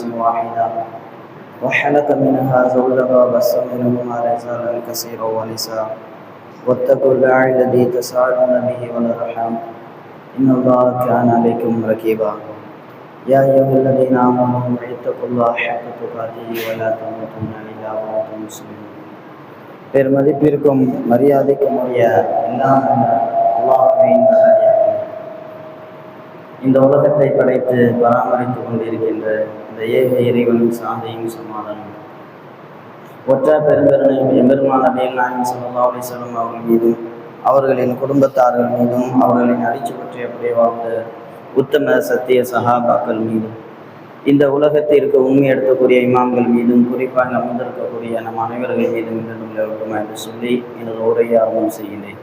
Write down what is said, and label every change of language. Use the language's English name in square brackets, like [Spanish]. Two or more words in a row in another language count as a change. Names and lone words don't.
[Arabic] واحده وخلق منها زوجها وبث منهما رجالا كثيرا ونساء واتقوا الله الذي تساءلون به والارحام ان الله كان عليكم رقيبا يا ايها الذين امنوا اتقوا الله حق تقاته ولا تموتن الا وانتم مسلمون [Tamil] பெருமதிப்பிற்கும் மரியாதைக்கும் உரிய எல்லாம் அல்லாஹ்வின் இந்த உலகத்தை படைத்து பராமரித்துக் கொண்டிருக்கின்ற இந்த ஏக இறைவனின் சாந்தையும் சமாதானம் ஒற்ற பெருந்தரனையும் எம்பெருமான் நபிகள் நாயகம் [Arabic] صلى الله عليه وسلم [Tamil] அவர்கள் மீதும் அவர்களின் குடும்பத்தார்கள் மீதும் அவர்களின் அடிச்சு பற்றி அப்படியே வாழ்ந்த உத்தம சத்திய சஹாபாக்கள் மீதும் இந்த உலகத்திற்கு உண்மை எடுக்கக்கூடிய இமாம்கள் மீதும் குறிப்பாக அமர்ந்திருக்கக்கூடிய நம் அனைவர்கள் மீதும் நிலவுமா என்று சொல்லி எனது உரையை ஆரம்பம் செய்கிறேன்.